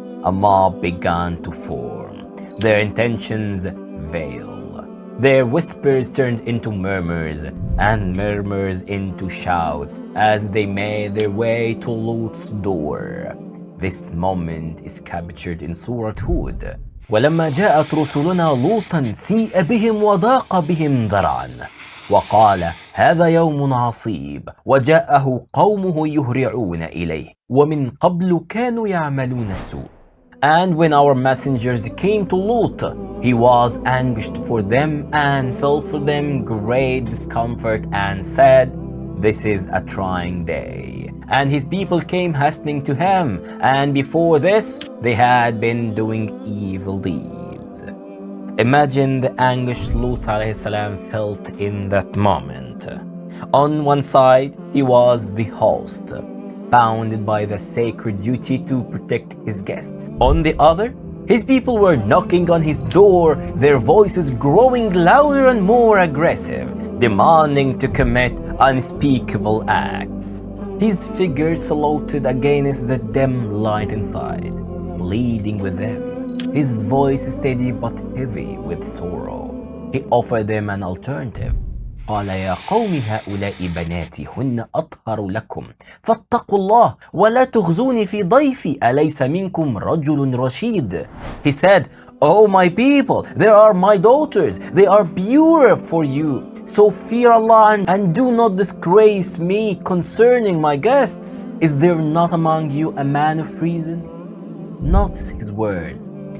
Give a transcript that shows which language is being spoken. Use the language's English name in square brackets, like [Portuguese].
[English] A mob began to form, their intentions veiled. Their whispers turned into murmurs, and murmurs into shouts as they made their way to Lut's door. This moment is captured in Surah Hud. [Arabic] ولما جاءت رسلنا لوطا سيء بهم وضاق بهم ذرعا وقال هذا يوم عصيب وجاءه قومه يهرعون إليه ومن قبل كانوا يعملون السوء. [English] And when our messengers came to Lut, he was anguished for them and felt for them great discomfort and said, "This is a trying day." And his people came hastening to him, and before this, they had been doing evil deeds. Imagine the anguish Lut alayhi salam felt in that moment. On one side, he was the host, bounded by the sacred duty to protect his guests. On the other, his people were knocking on his door, their voices growing louder and more aggressive, demanding to commit unspeakable acts. His figure saluted against the dim light inside, pleading with them, his voice steady but heavy with sorrow. He offered them an alternative. [Arabic] قال يا قوم هؤلاء بناتي هن أطهر لكم فاتقوا الله ولا تخزوني في ضيفي أليس منكم رجل رشيد. [English] He said, "Oh my people, they are my daughters, they are purer for you. So fear Allah and do not disgrace me concerning my guests. Is there not among you a man of reason?" Not his words.